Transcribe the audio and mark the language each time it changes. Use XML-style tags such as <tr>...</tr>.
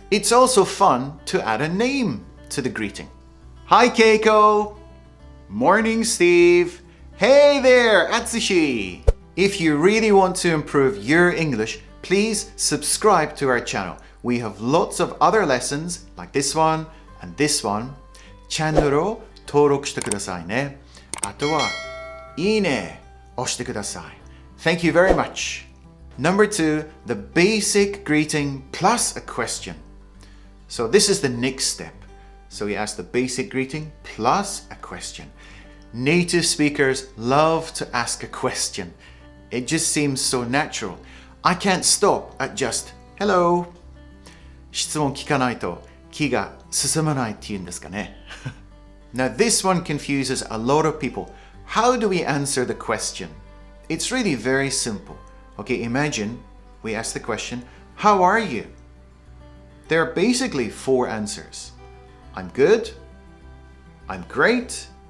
<en>It's also fun to add a name to the greeting. Hi Keiko. Morning Steve. Hey there, Atsushi! If you really want to improve your English, please subscribe to our channel. We have lots of other lessons like this one and this one.</en> <ja>チャンネルを登録してくださいね。あとは、いいね押してください。</ja> <en>Thank you very much. Number 2, the basic greeting plus a question. So this is the next step. So we ask the basic greeting plus a question. Native speakers love to ask a question. It just seems so natural. I can't stop at just hello.</en> <ja>質問聞かないと気が進まないっていうんですかね。</ja> <en>Now this one confuses a lot of people. How do we answer the question? It's really very simple. Okay, imagine we ask the question, how are you? There are basically 4 answers. I'm good. I'm great.</en>